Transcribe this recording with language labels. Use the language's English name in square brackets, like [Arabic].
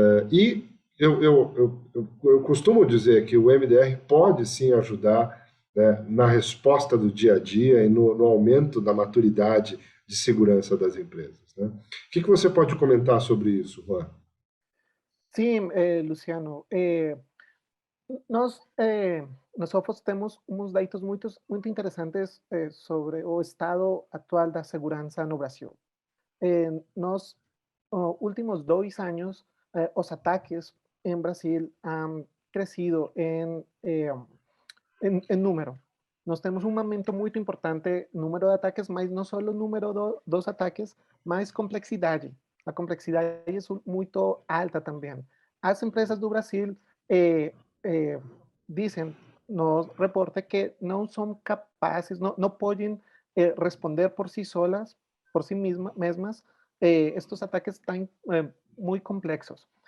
[Portuguese] E eu costumo dizer que o MDR pode sim ajudar, né, na resposta do dia a dia e no aumento da maturidade de segurança das empresas. Né? O que você pode comentar sobre isso, Juan? Sim, Luciano. Nós, nós temos uns dados muito interessantes sobre o estado atual da segurança no Brasil. [Spanish] Nos últimos 2 años, los ataques en Brasil han crecido en número. [Portuguese] Nós temos um aumento muito importante no número de ataques, mas não só o número dos ataques, mas complexidade. A complexidade é muito alta também. As empresas do Brasil eh, eh, dizem nos reporte que não são capazes, não podem responder por si solas, por si mesmas, estos ataques tão muito complexos.